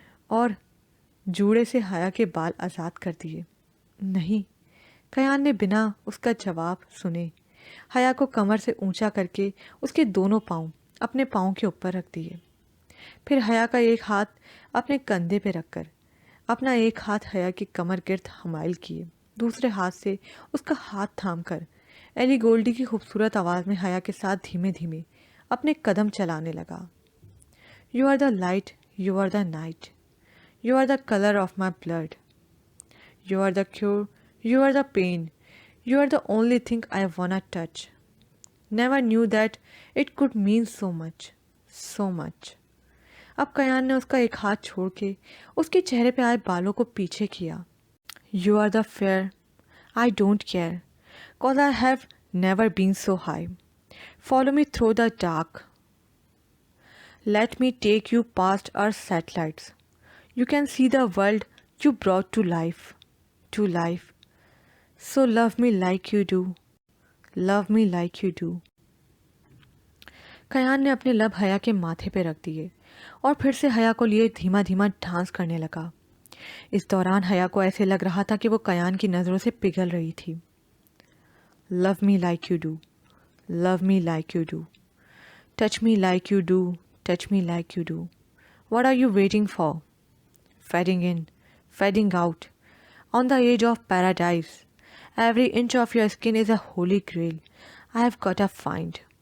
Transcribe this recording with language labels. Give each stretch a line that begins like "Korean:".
Urdu: اور جوڑے سے حیا کے بال آزاد کر دیے۔ نہیں، کیان نے بنا اس کا جواب سنے حیا کو کمر سے اونچا کر کے اس کے دونوں پاؤں اپنے پاؤں کے اوپر رکھ دیے، پھر حیا کا ایک ہاتھ اپنے کندھے پہ رکھ کر اپنا ایک ہاتھ حیا کی کمر گرد حمائل کیے، دوسرے ہاتھ سے اس کا ہاتھ تھام کر ایلی گولڈی کی خوبصورت آواز میں حیا کے ساتھ دھیمے دھیمے اپنے قدم چلانے لگا.
English: You are the light, you are the night, you are the colour of my blood, you are the cure, you are the pain, you are the only thing I wanna touch. Never knew that it could mean so much, so much.
Urdu: اب کیان نے اس کا ایک ہاتھ چھوڑ کے اس کے چہرے پہ آئے بالوں کو پیچھے کیا.
English: You are the fear, I don't care, cause I have never been so high. Follow me through the dark, let me take you past our satellites. You can see the world you brought to life, to life. So love me like you do, love me like you do.
Urdu: Kiyan نے اپنے لب حیا کے ماتھے پہ رکھ دیے اور پھر سے حیا کو لیے دھیما دھیما ڈانس کرنے لگا. اس دوران حیا کو ایسے لگ رہا تھا کہ وہ کیان کی نظروں سے پگھل رہی تھی.
English: Love me like you do, love me like you do, touch me like you do, touch me like you do. What are you waiting for? Fading in, fading out, on the edge of paradise. Every inch of your skin is a holy grail I have got to find.